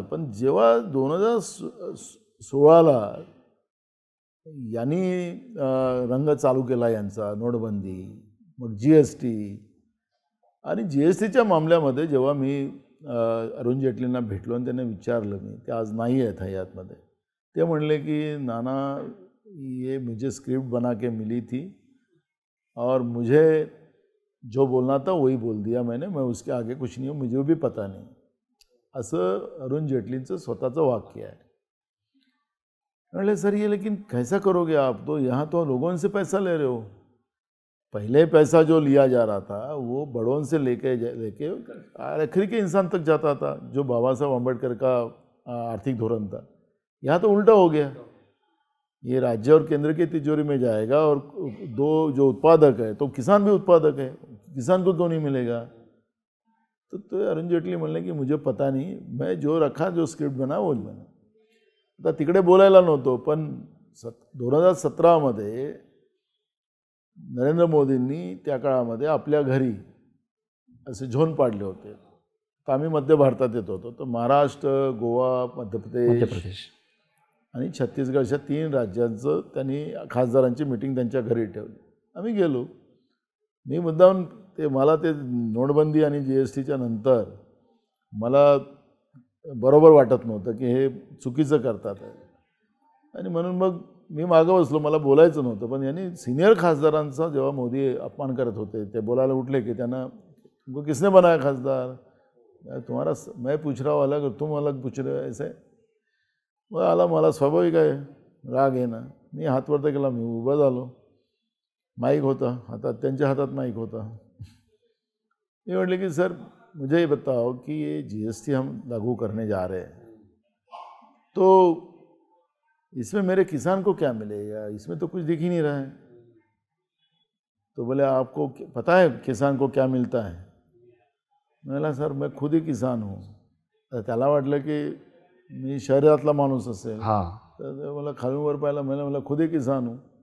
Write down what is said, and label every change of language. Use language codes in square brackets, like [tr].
[mr] पण जेव्हा 2016ला यांनी रंग चालू केला यांचा, नोटबंदी, मग GST आणि GSTच्या मामल्यामध्ये जेव्हा मी अरुण जेटलींना भेटलो आणि त्यांना विचारलं, मी ते आज नाही आहेत हयातमध्ये, ते म्हणले कि नाना [hi] ये मुझे स्क्रिप्ट बना के मिली थी और मुझे जो बोलना था वही बोल दिया मैंने, मैं उसके आगे कुछ नहीं हूँ, मुझे भी पता नहीं, [mr] असं अरुण जेटलींचं स्वतःचं वाक्य आहे. म्हणले [hi] सर ये लेकिन कैसा करोगे आप, तो यहाँ तो लोगों से पैसा ले रहे हो. पहले पैसा जो लिया जा रहा था वो बड़ों से लेके आखिरी के इंसान तक जाता था, जो बाबा साहब अम्बेडकर का आर्थिक धोरण था. यहाँ तो उल्टा हो गया, ये राज्य और केंद्र की तिजोरी में जाएगा और दो जो उत्पादक है तो किसान भी उत्पादक है, किसान को क्यों नहीं मिलेगा. [mr] तो अरुण जेटली म्हणले की [hi] मुझे पता नहीं, मैं जो रखा जो स्क्रिप्ट बना वो मैंने. [mr] आता तिकडे बोलायला नव्हतो, पण 2017मध्ये नरेंद्र मोदींनी त्या काळामध्ये आपल्या घरी असे झोन पाडले होते. तर आम्ही मध्य भारतात येत होतो, तर महाराष्ट्र, गोवा, मध्य प्रदेश आणि छत्तीसगडच्या 3 राज्यांचं त्यांनी खासदारांची मीटिंग त्यांच्या घरी ठेवली. आम्ही गेलो. मी मुद्दाम मला ते नोटबंदी आणि GSTच्या नंतर मला बरोबर वाटत नव्हतं की हे चुकीचं करतात आहे, आणि म्हणून मग मी मागं बसलो, मला बोलायचं नव्हतं. पण यांनी सिनियर खासदारांचा जेव्हा मोदी अपमान करत होते, ते बोलायला उठले की त्यांना [hi] तुमको किसने बनाया खासदार, तुम्हारा मैं पूछ रहा हूँ अलग, तुम अलग पूछ रहे हो [mr] ऐसे. मग आला मला स्वाभाविक आहे राग आहे ना. मी हात वरती केला, मी उभा झालो, माईक होता हातात, त्यांच्या हातात माईक होता. मी म्हटले की [hi] सर मुझे ये बताओ कि ये GST हम लागू करने जा रहे हैं, तो इसमें मेरे किसान को क्या मिलेगा, इसमें तो कुछ दिख ही नहीं रहा है. तो बोले आपको पता है किसान को क्या मिलता है. [mr] मला [hi] सर मैं खुद ही किसान हूँ. [mr] तर त्याला वाटलं की मी शहरातला माणूस असेल. तर मला खालून वर पाहिलं, मला [hi] खुद ही किसान हूँ.